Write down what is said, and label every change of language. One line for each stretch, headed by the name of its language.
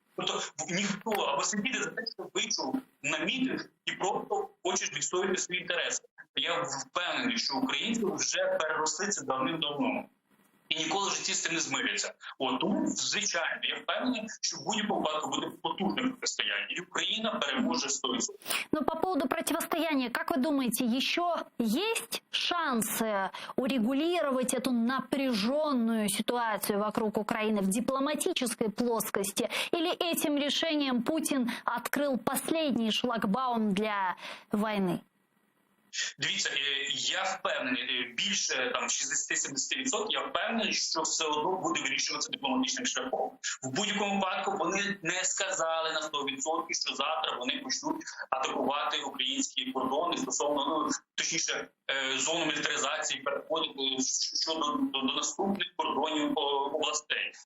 Ukrainian: Тобто ніхто, або сидіти за те, що вийшов на мітинг і просто хочеш відстоювати свої інтереси. Я впевнений, що українці вже переросли це давним-давно. І ніколи в житті з цим не змиряться. Тому, звичайно, я впевнений, що в будь-якому випадку буде потужне протистояння. І Україна переможе 100%.
Russian: Но по поводу противостояния, как вы думаете, еще есть шансы урегулировать эту напряженную ситуацию вокруг Украины в дипломатической плоскости? Или этим решением Путин открыл последний шлагбаум для войны?
Ukrainian: Дивіться, я впевнений, більше там 60-70%, я впевнений, що все одно буде вирішуватися дипломатичним шляхом. В будь-якому випадку вони не сказали на 100%, що завтра вони почнуть атакувати українські кордони стосовно, точніше, зону мілітаризації, переходити до наступних кордонів областей.